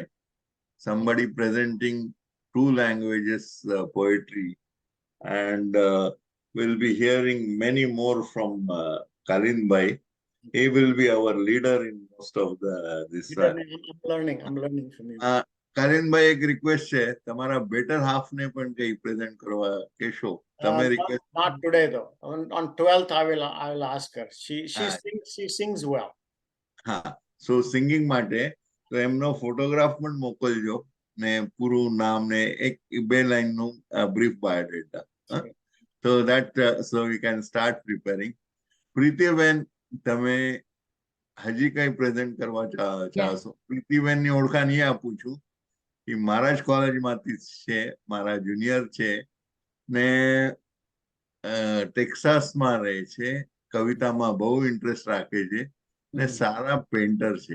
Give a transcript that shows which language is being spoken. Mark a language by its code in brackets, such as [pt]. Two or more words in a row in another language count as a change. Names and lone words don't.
[en] Somebody presenting two languages poetry, and we'll be hearing many more from Kalind bhai. He will be our leader in most of this. I'm learning from you. Kalind bhai, [gu] એક request છે, તમારા [en] better half [gu] ને પણ કઈ present કરવા કહેશો. તમે request. [en] Not today though. On 12th, I will ask her. She sings well. [gu] હા, [en] so singing [gu] માટે તો એમનો ફોટોગ્રાફ પણ મોકલજો ને પૂરું નામ ને એક બે લાઈન નું brief biodata. [en] So that so we can start preparing. [gu] પ્રીતિબેન, તમે હજી કઈ પ્રેઝન્ટ કરવા ચાહશો? પ્રીતિબેન ની ઓળખાણ એ આપું છું કે મારા જ કોલેજમાંથી છે, મારા જુનિયર છે ને ટેક્સાસમાં રહે છે, કવિતામાં બહુ ઇન્ટરેસ્ટ રાખે છે ને સારા પેન્ટર છે.